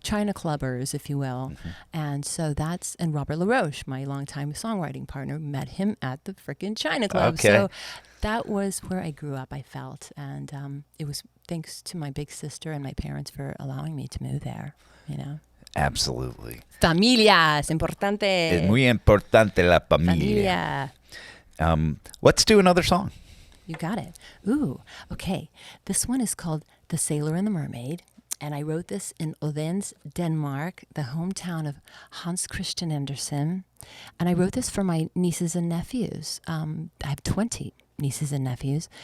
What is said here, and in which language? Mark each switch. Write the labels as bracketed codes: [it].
[en] China Clubbers, if you will. And so and Robert LaRoche, my longtime songwriting partner, met him at the frickin' China Club. Okay. So that was where I grew up, I felt. And it was thanks to my big sister and my parents for allowing me to move there, Absolutely. [es] Familia, es importante. Es muy importante la familia. [en] Let's do another song. You got it. Ooh, okay. This one is called The Sailor and the Mermaid. And I wrote this in Odense, Denmark, the hometown of Hans Christian Andersen. And I wrote this for my nieces and nephews. I have 20 nieces and nephews.